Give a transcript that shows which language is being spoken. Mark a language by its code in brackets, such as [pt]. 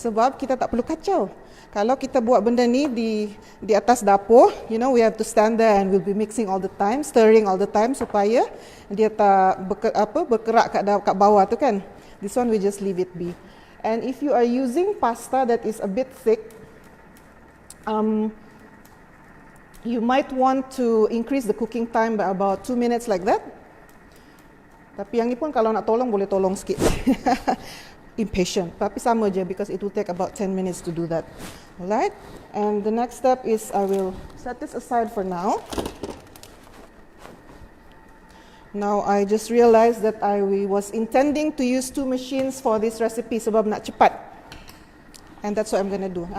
[ms] Sebab kita tak perlu kacau. Kalau kita buat benda ni di atas dapur, [en] you know, we have to stand there and we'll be mixing all the time, [ms] stirring all the time supaya dia tak bergerak kat bawah tu kan. [en] This one we just leave it be. And if you are using pasta that is a bit thick, you might want to increase the cooking time by about 2 minutes like that. [ms] Tapi yang ni pun kalau nak tolong boleh tolong sikit. [en] Impatient, [ms] tapi sama je [en] because it will take about 10 minutes to do that. Alright, and the next step is I will set this aside for now. Now I just realized that I was intending to use 2 machines for this recipe [ms] sebab nak cepat. [en] And that's what I'm gonna do.